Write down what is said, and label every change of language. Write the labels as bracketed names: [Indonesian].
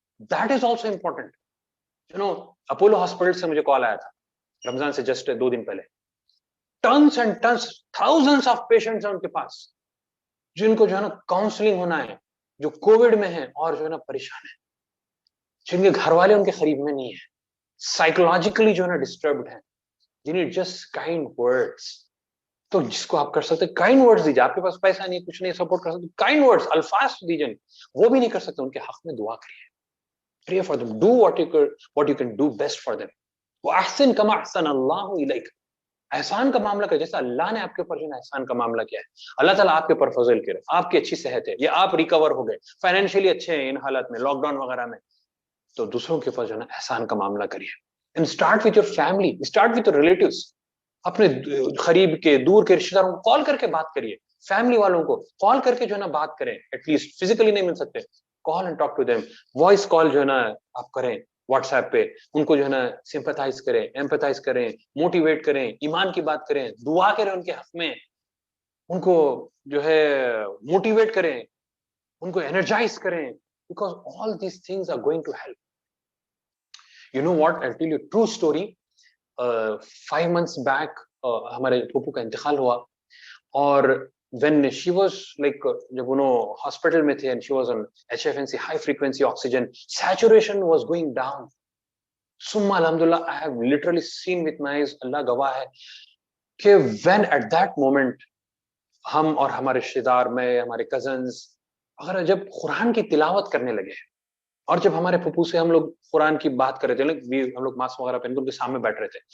[English] That is also important. [Urdu] Apollo hospital سے مجھے کال آیا تھا رمضان سے جسٹ 2 دن پہلے. [English] tens and tens, thousands of patients [Urdu] ہیں ان کے پاس، جن کو جو ہے نا کاؤنسلنگ ہونا ہے، جو کووڈ میں ہیں اور جو ہے نا پریشان ہیں، جن کے گھر والے ان کے قریب میں نہیں ہیں، سائیکولوجیکلی جو ہے نا ڈسٹربڈ ہیں. [English] You need just kind words. [Urdu] تو جس کو آپ کر سکتے کائنڈ ورڈز دیجیے. آپ کے پاس پیسہ نہیں، کچھ نہیں سپورٹ کر سکتے، کائنڈ ورڈز، الفاظ دیجیے. وہ بھی نہیں کر سکتے، ان کے حق میں دعا کریے. [English] Pray for them. Do what you can do best for them. [Arabic] وَأَحْسِنْ كَمَا أَحْسَنَ اللَّهُ إِلَيْكَ. [Urdu] احسان کا معاملہ کر، جیسا اللہ نے آپ کے اوپر جو ہے احسان کا معاملہ کیا ہے. اللہ تعالیٰ آپ کے اوپر فضل کرے، آپ کی اچھی صحت ہے، یا آپ ریکور ہو گئے، فائنینشیلی اچھے ہیں ان حالات میں، لاک ڈاؤن وغیرہ میں، تو دوسروں کے اوپر جو ہے نا احسان کا معاملہ کریے. [English] And start with your family, start with your relatives. [Urdu] اپنے قریب کے، دور کے رشتے داروں کو کال کر کے بات کریے. فیملی والوں کو کال کر کے جو ہے نا بات کریں. ایٹ لیسٹ فزیکلی نہیں مل سکتے، [English] Call and talk to them. [Urdu] Voice call جو ہے نا آپ کریں واٹس ایپ پہ، ان کو جو ہے نا سمپتھائز کریں، ایمپتھائز کریں، موٹیویٹ کریں، ایمان کی بات کریں، دعا کریں ان کے حق میں، ان کو جو ہے موٹیویٹ کریں، ان کو انرجائز کریں. [English] Because all these things are going to help. You know what? I'll tell you a true story. 5 months back, [Urdu] ہمارے پھوپھو کا انتقال ہوا، [English] اور when she was like [Urdu] جب انہوں ہاسپٹل میں تھے [English] and she was on HFNC, high frequency oxygen, saturation was going down. Summa alhamdulillah, I have literally seen with my eyes, [Urdu] اللہ گواہ ہے کہ [English] when at that moment [Urdu] ہم اور ہمارے رشتے دار، میں، ہمارے کزنز اگر جب قرآن کی تلاوت کرنے لگے، اور جب ہمارے پھپھو سے ہم لوگ قرآن کی بات کر رہے تھے، ہم لوگ ماسک وغیرہ پہن کے ان کے سامنے بیٹھ رہے تھے.